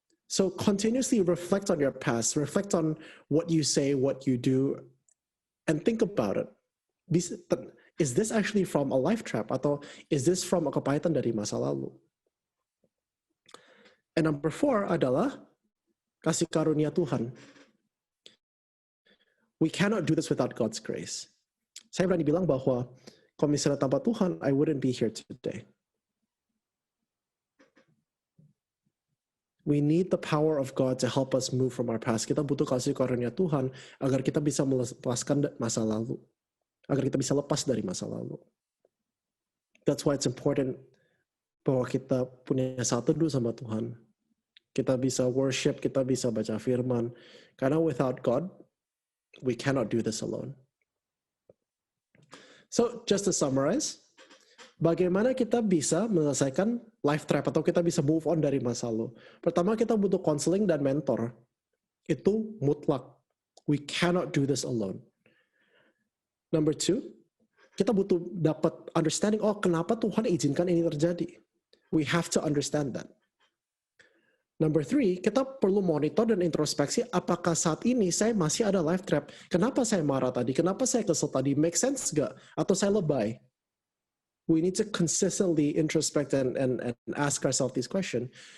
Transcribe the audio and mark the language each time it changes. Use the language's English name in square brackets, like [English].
[English] So continuously reflect on your past, reflect on what you say, what you do, and think about it. is this actually from a life trap? [Indonesian] Atau [English] is this from a [Indonesian] kepahitan dari masa lalu? [English] And number 4 [Indonesian] adalah kasih karunia Tuhan. [English] We cannot do this without God's grace. [Indonesian] Saya berani bilang bahwa kalau misalnya tanpa Tuhan, [English] I wouldn't be here today. We need the power of God to help us move from our past. [Indonesian] Kita butuh kasih karunia Tuhan agar kita bisa melepaskan masa lalu. Agar kita bisa lepas dari masa lalu. [English] That's why it's important [Indonesian] bahwa kita punya satu dulu sama Tuhan. Kita bisa worship, kita bisa baca firman. Karena [English] without God, we cannot do this alone. So, just to summarize, [Indonesian] bagaimana kita bisa menyelesaikan life trap atau kita bisa move on dari masa lalu? Pertama, kita butuh counseling dan mentor. Itu mutlak. [English] We cannot do this alone. Number 2, [Indonesian] kita butuh dapat understanding, oh kenapa Tuhan izinkan ini terjadi. [English] We have to understand that. [Indonesian] Number 3, kita perlu monitor dan introspeksi apakah saat ini saya masih ada life trap. Kenapa saya marah tadi? Kenapa saya kesel tadi? [English] Make sense [Indonesian] gak? Atau saya lebay? [English] We need to consistently introspect and ask ourselves this question.